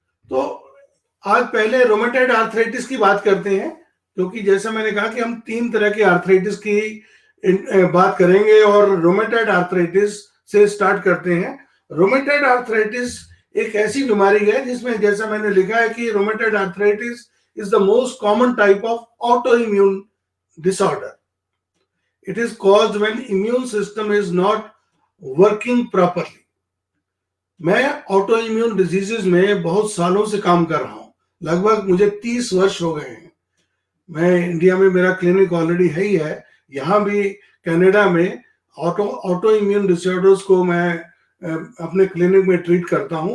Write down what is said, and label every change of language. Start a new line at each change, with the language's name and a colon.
Hindi: तो आज पहले रोमेटॉइड आर्थराइटिस की बात करते हैं, क्योंकि जैसा मैंने कहा कि हम 3 तरह के आर्थराइटिस की बात करेंगे और रोमेटॉइड आर्थराइटिस से स्टार्ट करते हैं। रोमेटॉइड आर्थराइटिस एक ऐसी बीमारी है जिसमें, जैसा मैंने लिखा है कि rheumatoid arthritis
English: is the most common type of autoimmune disorder. It is caused when immune system is not working properly.
Hindi: मैं ऑटोइम्यून डिजीजेस में बहुत सालों से काम कर रहा हूँ, लगभग मुझे 30 वर्ष हो गए हैं। मैं इंडिया में, मेरा क्लिनिक ऑलरेडी है ही है, यहाँ भी कनाडा में ऑटोइम्यून डिसऑर्डर्स को मैं अपने क्लिनिक में ट्रीट करता हूँ।